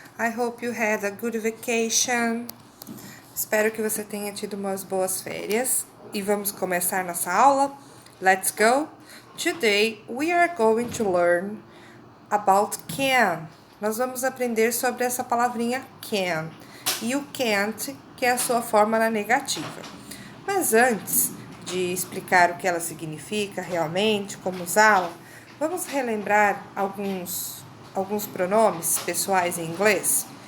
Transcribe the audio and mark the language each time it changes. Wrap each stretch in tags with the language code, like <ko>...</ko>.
<en>I hope you had a good vacation.</en> <pt>Espero que você tenha tido umas boas férias. E vamos começar nossa aula?</pt> <en>Let's go! Today we are going to learn about can.</en> <pt>Nós vamos aprender sobre essa palavrinha can e o can't, que é a sua forma na negativa. Mas antes de explicar o que ela significa realmente, como usá-la, vamos relembrar alguns pronomes pessoais em inglês.</pt>